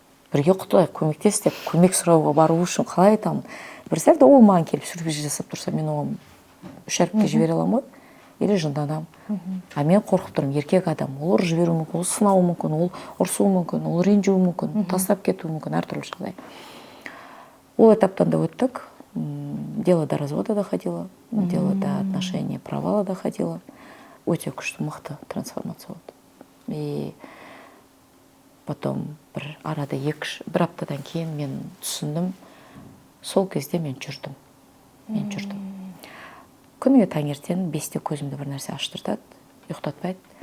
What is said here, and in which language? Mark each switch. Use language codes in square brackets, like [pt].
[kk] Бірге құтылайық, көмектес деп, көмек сұрауға бару үшін қалай айтамын. [ru] Представь, [kk] ол маған келіп сюрприз жасап тұрса, мен оған 3 әріпке жібере аламын ғой. или жынданам. А мен қорқып тұрмын, еркек адам, ол ұрып жіберуі мүмкін, ол сынауы мүмкін, ол ұрсуы мүмкін, ол ренжуі мүмкін, тастап кетуі мүмкін, әртүрлі жағдай. Ол этаптан да өттік. [ru] Дело до развода доходило, дело до отношения провала доходило. [kk] Өте күшті, мықты трансформация болды. [ru] И потом [kk] бір арада бір аптадан кейін мен түсіндім, сол кезде мен жүрдім. Күніге таңертең 5-те көзімді бір нәрсе аштыртады, ұйықтатпайды.